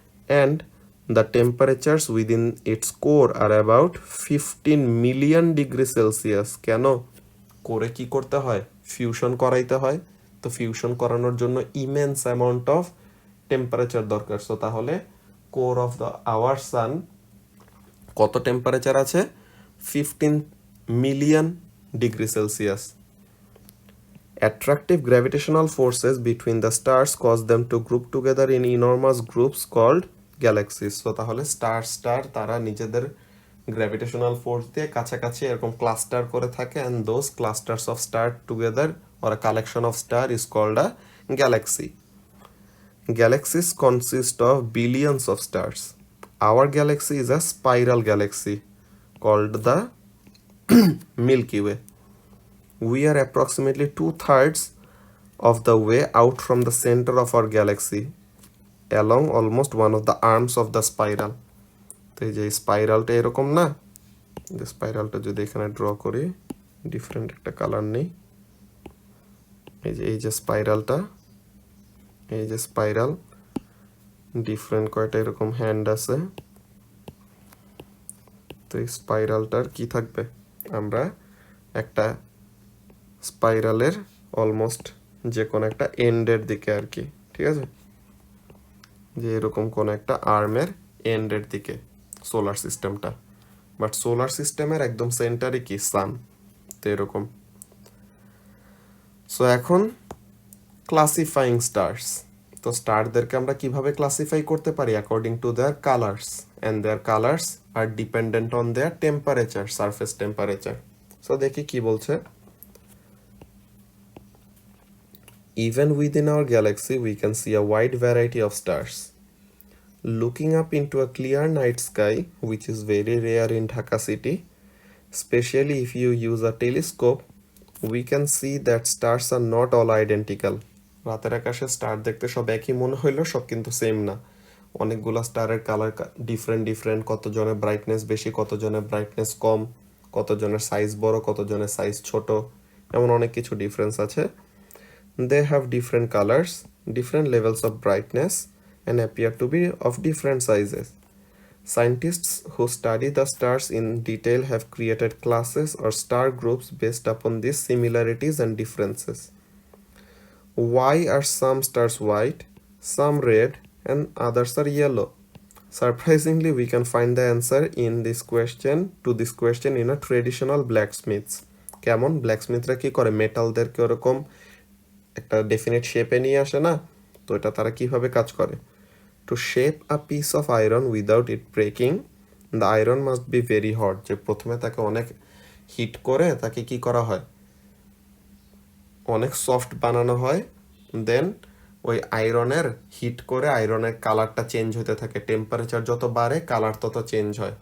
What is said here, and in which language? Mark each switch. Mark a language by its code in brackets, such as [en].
[en] And the temperatures within its core are about 15 million degree Celsius. [bn] কেন? কোরে কি করতে হয়? ফিউশন করাইতে হয়। তো ফিউশন করানোর জন্য [en] immense amount of temperature [bn] দরকার। [en] So তাহলে core of the our sun কত temperature আছে? 15 million degree Celsius. Attractive gravitational forces between the stars cause them to group together in enormous groups called galaxies. So [bn] তাহলে star তারা নিজেদের gravitational force দিয়ে কাছাকাছি এরকম ক্লাস্টার করে থাকে, [en] and those clusters of star together or a collection of star is called a galaxy. Galaxies consist of billions of stars. Our galaxy is a spiral galaxy called the Milky Way. We are approximately 2/3 of the way out from the center of our galaxy along almost one of the arms of the spiral. [bn] তো এই যে স্পাইরালটা এরকম না, যে স্পাইরালটা যদি এখানে draw করি, different একটা কালার নেই, এই যে স্পাইরালটা, এই যে স্পাইরাল, ডিফারেন্ট কয়টা এরকম হ্যান্ড আছে। তো এই স্পাইরালটার কি থাকবে, আমরা একটা স্পাইরালের অলমোস্ট যে কোনো একটা এন্ডের দিকে আর কি, ঠিক আছে, যে এরকম কোন একটা আর্মের এন্ডের দিকে সোলার সিস্টেমটা, বাট সোলার সিস্টেমের একদম সেন্টারে কি সান, তো এরকম। [en] so এখন classifying stars, [bn] তো স্টারদেরকে আমরা কিভাবে ক্লাসিফাই করতে পারি [en] According to their colours, and their colours are dependent on their temperature, surface temperature. [bn] So দেখি কি বলছে। [en] Even within our galaxy, we can see a wide variety of stars. Looking up into a clear night sky, which is very rare in Dhaka city, especially if you use a telescope, we can see that stars are not all identical. [bn] রাতের আকাশে star দেখতে সব একই মনে হইলো, সব কিন্তু same না। অনেকগুলো স্টারের কালার ডিফারেন্ট, কতজনের ব্রাইটনেস বেশি, কতজনের ব্রাইটনেস কম, কতজনের সাইজ বড়, কতজনের সাইজ ছোট, এমন অনেক কিছু ডিফারেন্স আছে। [en] They have different colors, different levels of brightness, and appear to be of different sizes. Scientists who study the stars in detail have created classes or star groups based upon these similarities and differences. Why are some stars white, some red, and others are yellow? Surprisingly, we can find the answer in this question in a traditional blacksmiths. [bn] কেমন ব্ল্যাকস্মিথরা কি করে, মেটালদেরকে ওরকম একটা definite শেপে নিয়ে আসে না, তো এটা তারা কিভাবে কাজ করে। [en] to shape a piece of iron without it breaking, the iron must be very hot, [bn] যে প্রথমে তাকে অনেক হিট করে তাকে কি করা হয়, অনেক সফট বানানো হয়, দেন ওই আয়রনের হিট করে আয়রনের কালারটা চেঞ্জ হতে থাকে, টেম্পারেচার যত বাড়ে কালার তত চেঞ্জ হয়।